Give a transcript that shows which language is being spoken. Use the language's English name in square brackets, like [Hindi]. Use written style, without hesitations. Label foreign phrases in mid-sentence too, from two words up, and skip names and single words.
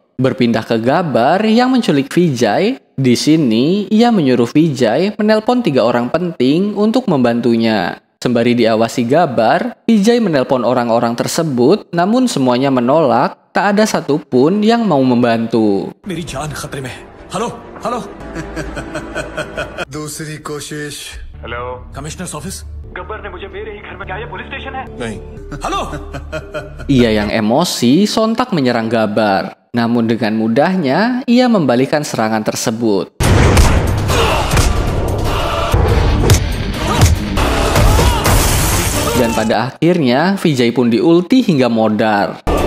[Indonesian] Berpindah ke Gabbar yang menculik Vijay, di sini ia menyuruh Vijay menelpon 3 orang penting untuk membantunya. Sembari diawasi Gabbar, Vijay menelpon orang-orang tersebut, namun semuanya menolak, tak ada satupun yang mau membantu. [Hindi] मेरी जान खतरे में है। [English] hello hello [Hindi] दूसरी कोशिश। हेलो [English] commissioner's office. [Hindi] गब्बर ने मुझे मेरे ही घर में, क्या ये [English] police station [Hindi] है? नहीं। हेलो [Indonesian] Ia yang emosi sontak menyerang Gabbar. Namun dengan mudahnya ia membalikan serangan tersebut. Dan pada akhirnya Vijay pun diulti hingga modar.